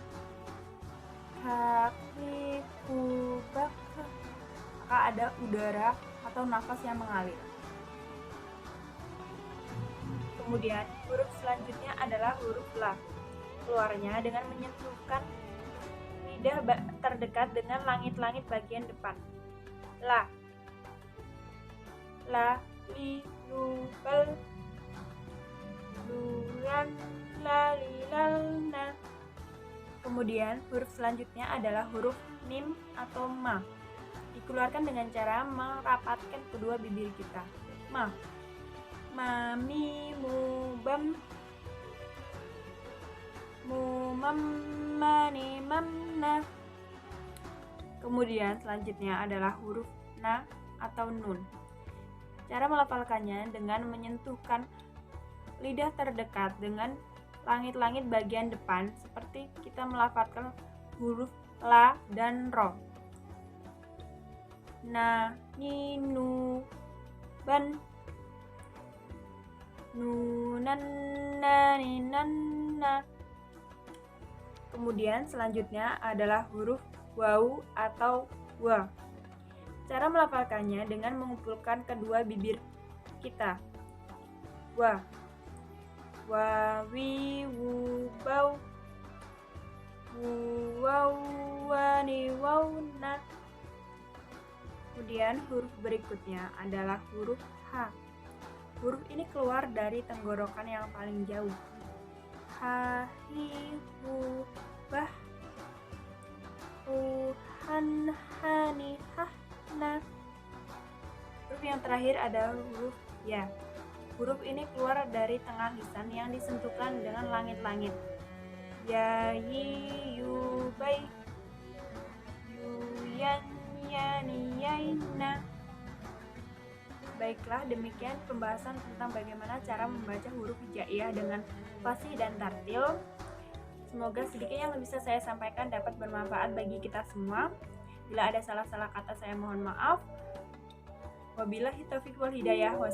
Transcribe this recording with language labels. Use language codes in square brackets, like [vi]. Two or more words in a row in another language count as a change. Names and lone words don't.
[id] Kaki kubak, maka ada udara atau nafas yang mengalir. Kemudian huruf selanjutnya adalah huruf la. Keluarnya dengan menyentuhkan lidah terdekat dengan langit-langit bagian depan. La, la, li, lu, bal, lulan, la, li, lal, na. Kemudian huruf selanjutnya adalah huruf mim atau ma. Dikeluarkan dengan cara merapatkan kedua bibir kita. Ma, ma, mi, mu, bam. mammani, mamna. Kemudian selanjutnya adalah huruf na atau nun. Cara melafalkannya dengan menyentuhkan lidah terdekat dengan langit-langit bagian depan seperti kita melafalkan huruf la dan ro. Na, ni, nu, ban, nu, nan, na, ni, nan, na. Kemudian selanjutnya adalah huruf wau atau wa. Cara melafalkannya dengan mengumpulkan kedua bibir kita. Wa, wa, wi, wu, bau, wu, wau, wa, ni, wau, na. Kemudian huruf berikutnya adalah huruf H. Huruf ini keluar dari tenggorokan yang paling jauh. Ha, hi, hu, bah, hu, han, hani, hah, na. Huruf yang terakhir adalah huruf ya. Huruf ini keluar dari tengah lisan yang disentuhkan dengan langit-langit. Ya, yi, yu, bai, yu, yan, yani, yaina. Baiklah, demikian pembahasan tentang bagaimana cara membaca huruf hijaiyah dengan fasih dan tartil. Semoga sedikit yang bisa saya sampaikan dapat bermanfaat bagi kita semua. Bila ada salah-salah kata saya mohon maaf. [ar] Wabillahi taufiq wal hidayah.